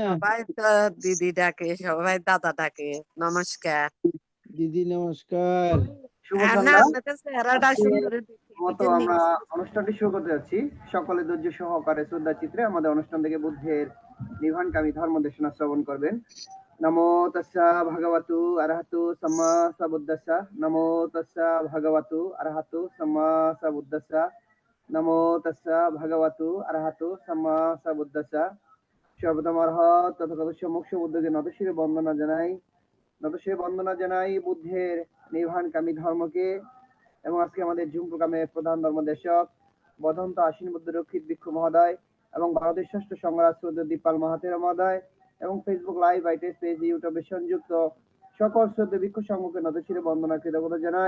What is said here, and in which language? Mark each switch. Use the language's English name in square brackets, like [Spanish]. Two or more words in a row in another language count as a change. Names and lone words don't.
[Bangla] সবাই তো দিদি ডাকে, সবাই দাদা ডাকে। নমস্কার। দিদি নমস্কার। শুভ না, সন্ধ্যা। আপনাদের চেহারাটা আজকে সুন্দর। মতো আমরা অনুষ্ঠানটি শুরু করতে যাচ্ছি। সকলে ধৈর্য সহকারে শ্রদ্ধা চিত্রে আমাদের অনুষ্ঠান থেকে বুদ্ধের নির্বাণকামী ধর্ম দেশনা শ্রবণ করবেন। [Pali] নমো তস্যা ভগবতু আরহাতু সাম্মা সাবুদ্দাসা। নমো তস্যা ভগবতু আরহাতু সাম্মা সাবুদ্দাসা। নমো তস্যা ভগবতু আরহাতু সাম্মা সাবুদ্দাসা। [Bangla] সর্বতম অর্হৎ তথাগত মোক্ষ বুদ্ধকে নতশিরে বন্দনা জানাই বুদ্ধের নির্বাণকামী ধর্মকে। এবং আজকে আমাদের জুম প্রোগ্রামের প্রধান ধর্মদেশক বদন্ত আশ্বিন বুদ্ধ রক্ষিত ভিক্ষু মহোদয় এবং ভারতের ষষ্ঠ সংগ্রাজ শ্রদ্ধেয় দীপাল মহাতেরা মহোদয় এবং ফেসবুক লাইভ আইটেস পেজ ইউটিউবে সংযুক্ত সকল শ্রদ্ধেয় ভিক্ষু সংঘকে নতশিরে বন্দনা কৃতজ্ঞতা জানাই।